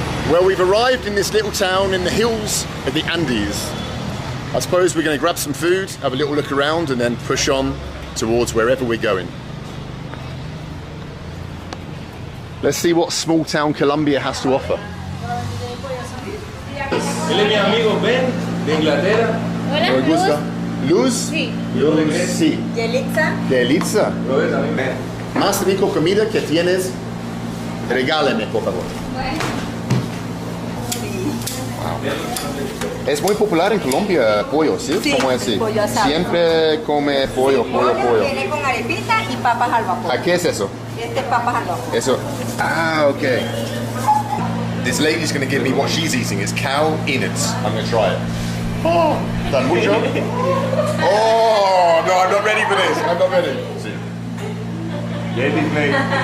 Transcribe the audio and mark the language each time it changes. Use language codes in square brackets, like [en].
[en] Well, we've arrived in this little town in the hills of the Andes. I suppose we're going to grab some food, have a little look around, and then push on towards wherever we're going. Let's see what small town Colombia has to offer. [es] Él es mi amigo Ben, de Inglaterra. ¿Me gusta? ¿Luz? Sí. Luz, sí. Yelitza. Delitza. Lo ves también, Ben. Más rico comida que tienes, regálame, por favor. Wow. Es muy popular en Colombia pollo, ¿sí? Sí, ¿Cómo es así? pollo asado. Siempre come pollo. Viene con arepita y papas al vapor. ¿A qué es eso? Este es papas al vapor. Eso. Ah, okay. [en] This lady's going to give me what she's eating. It's cow innards. I'm going to try it. Oh, [es] ¿tan mucho? [en] Oh, no, I'm not ready for this. I'm not ready. Sí. Ladies, mate.